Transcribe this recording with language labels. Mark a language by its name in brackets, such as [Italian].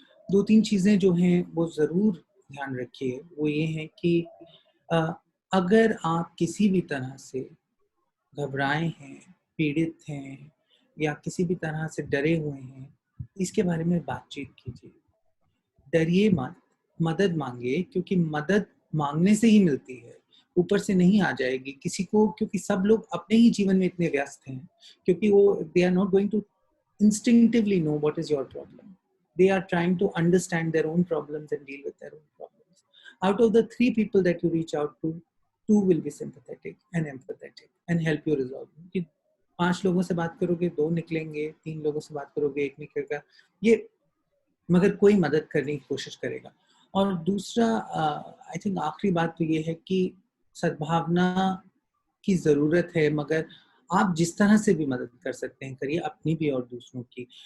[Hindi] 2-3 चीज़ें जो हैं वो ज़रूर ध्यान रखिए, वो ये हैं कि अ, अगर आप किसी भी तरह से घबराए हैं, पीड़ित हैं या किसी भी तरह से डरे हुए हैं, इसके बारे में बातचीत कीजिए। डरिए मत, मदद माँगिए क्योंकि मदद माँगने से ही मिलती है, ऊपर से नहीं आ जाएगी किसी को क्योंकि सब लोग अपने ही जीवन में इतने व्यस्त हैं, क्योंकि वो [English] They are not going to instinctively know what is your problem. They are trying to understand their own problems and deal with their own problems. Out of the 3 people that you reach out to, 2 will be sympathetic and empathetic and help you resolve them. [Hindi] कि 5 लोगों से बात करोगे, 2 निकलेंगे, 3 लोगों से बात करोगे, 1 निकलेगा। ये मगर कोई मदद करने की कोशिश करेगा। और दूसरा [English] I think [Hindi] आखिरी बात तो ये है कि सद्भावना की ज़रूरत है मगर आप जिस तरह से भी मदद कर सकते हैं करिए, अपनी भी और दूसरों की।